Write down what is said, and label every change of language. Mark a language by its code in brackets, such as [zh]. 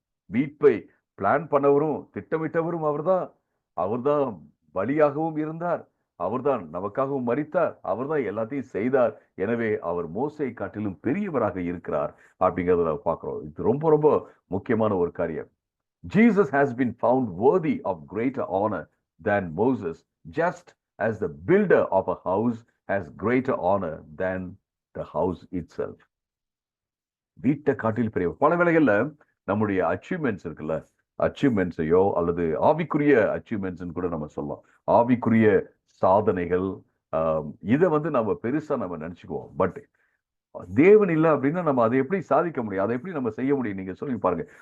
[ta] மீட்பை பிளான் பண்ணவரும் திட்டமிட்டவரும் அவர்தான் பலியாகவும் இருந்தார். அவர்தான் நமக்காகவும் மரித்தார். அவர்தான் எல்லாத்தையும் செய்தார். எனவே அவர் மோசையை காட்டிலும் பெரியவராக இருக்கிறார் அப்படிங்கிறத நம்ம பார்க்கிறோம். இது ரொம்ப ரொம்ப முக்கியமான ஒரு காரியம். [en] Jesus has been found worthy of greater honor than Moses, just as the builder of a house has greater honor than the house itself. [ta] வீட்டை காட்டில் பெரிய பல வேளைகள்ல நம்முடைய அச்சீவ்மெண்ட்ஸ் இருக்குல்ல, அச்சீவ்மெண்ட்ஸையோ அல்லது ஆவிக்குரிய அச்சீவ்மெண்ட்ஸ் கூட நம்ம சொல்லலாம். ஆவிக்குரிய சாதனைகள், இதை வந்து நம்ம பெருசா நம்ம நினைச்சுக்குவோம். பட் தேவன் இல்லை அப்படின்னா நம்ம அதை எப்படி சாதிக்க முடியும்? அதை எப்படி நம்ம செய்ய முடியும்? நீங்க சொல்லி பாருங்க.